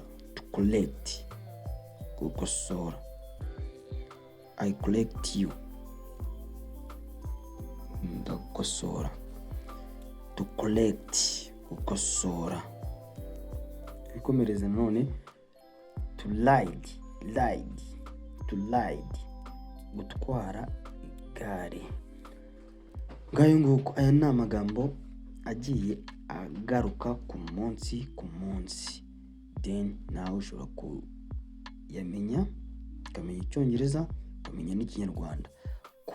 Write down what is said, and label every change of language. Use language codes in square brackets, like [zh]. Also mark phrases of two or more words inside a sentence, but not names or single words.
[en] To collect, gukosora. I collect you, ndagukosora. To collect, [rw] gukosora. Twikomereze none. [en] To ride, [rw] gutwara igare. Ngayo nguko, aya ni amagambo agiye agaruka ku munsi. Then nawe ushobora kuyamenya, ukamenya icyongereza, ukamenya n'ikinyarwanda.